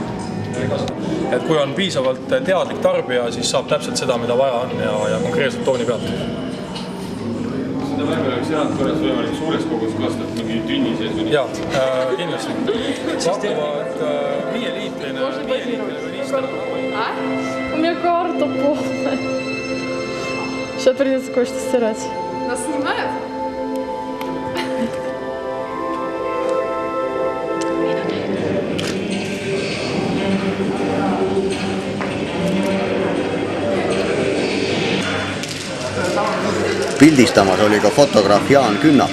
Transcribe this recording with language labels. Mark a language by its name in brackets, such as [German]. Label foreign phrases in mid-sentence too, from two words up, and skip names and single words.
[Estonian] Et kui on piisavalt teadlik tarbija, siis saab täpselt seda, mida vaja on ja konkreetselt tooni pealt. Seda värvi oleks head korras võimalik suures kogus kastab mingi tünni sees või nii? Jaa, kindlasti. Pakuvad 5-liitrine liistel. [Russian] У меня карта полная. Сейчас придется кое-что стирать. Нас снимают? [Estonian] Pildistamas oli ka fotograaf Jaan Künnap.